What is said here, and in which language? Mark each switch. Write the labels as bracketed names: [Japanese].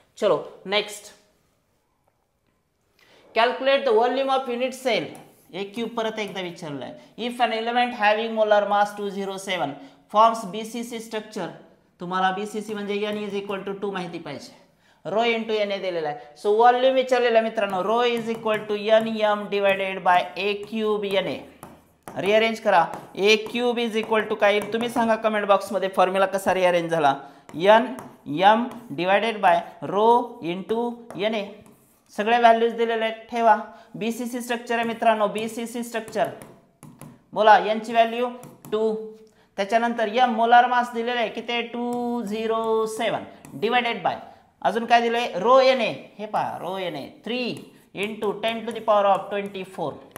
[English] चलो next, calculate the volume of unit cell. [Marathi] एक cube परत एकदा विचारलं आहे. [English] If an element having molar mass 207 forms BCC structure. [Marathi] तुम्हाला बीसीसी म्हणजे एन इज इक्वल टू 2 माहिती पाहिजे. रो इंटू एन दिलेला आहे. सो व्हॉल्यूम विचारलेला आहे मित्रांनो. [English] Rho is equal to N M divided by A cube N A. [Marathi] Rearrange करा. ए क्यूब इज इक्वल टू काय तुम्ही सांगा कमेंट बॉक्समध्ये फॉर्म्युला कसा रिअरेंज झाला. [English] N M divided by rho into N A. [Marathi] सगळे व्हॅल्यूज दिलेले आहेत ठेवा. बीसीसी स्ट्रक्चर आहे मित्रांनो. बीसीसी स्ट्रक्चर बोला यांची व्हॅल्यू 2. त्याच्यानंतर एम मोलार मास दिलेलं आहे किती 207 डिवायडेड बाय अजून काय दिलंय रो एन ए. हे पहा [English] Rho N A 3 into 10 to the power of 24.